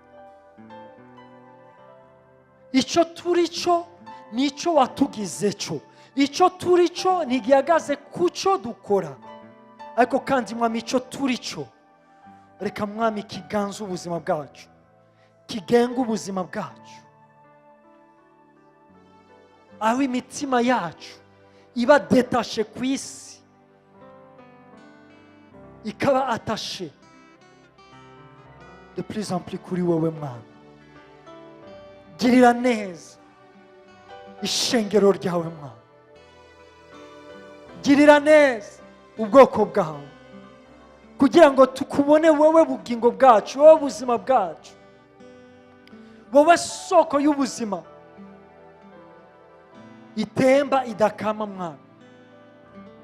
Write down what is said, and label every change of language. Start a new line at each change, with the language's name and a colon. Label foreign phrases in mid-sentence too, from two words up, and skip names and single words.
Kinyarwanda: Icyo turi cyo nicyo watugize cyo, icyo turi cyo ntigihagaze ku cyo dukora, ariko kandi Mwami, icyo turi cyo reka Mwami kiganza ubuzima bwacu, kigenga ubuzima bwacu, aho imitima yacu iba detashe ku isi, ikaba atashe
French: de plus en plus
Kinyarwanda: kuri wowe Mwami. Girira neza ishengero ryawe Mwami, girira neza ubwoko bwawe, kugira ngo tukubone wowe bugingo bwacu, wowe buzima bwacu, wowe soko y'ubuzima itemba idakama Mwami.